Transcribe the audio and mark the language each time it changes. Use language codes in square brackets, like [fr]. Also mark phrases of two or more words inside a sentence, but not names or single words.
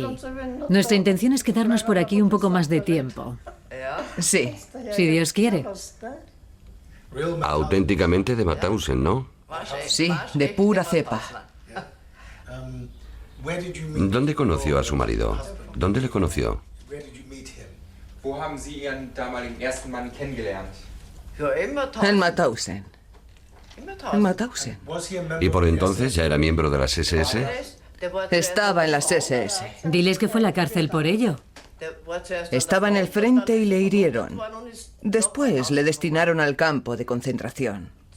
[es] Nuestra intención es quedarnos por aquí un poco más de tiempo. Sí. Si Dios quiere. Auténticamente de Mauthausen, ¿no? Sí, de pura cepa. ¿Dónde conoció a su marido? ¿Dónde le conoció? [de] Wo haben Sie Ihren damaligen ersten Mann kennengelernt? [es] En Mauthausen. En Mauthausen. ¿Y por entonces ya era miembro de las SS? Estaba en las SS. Diles que fue a la cárcel por ello. Estaba en el frente y le hirieron. Después le destinaron al campo de concentración.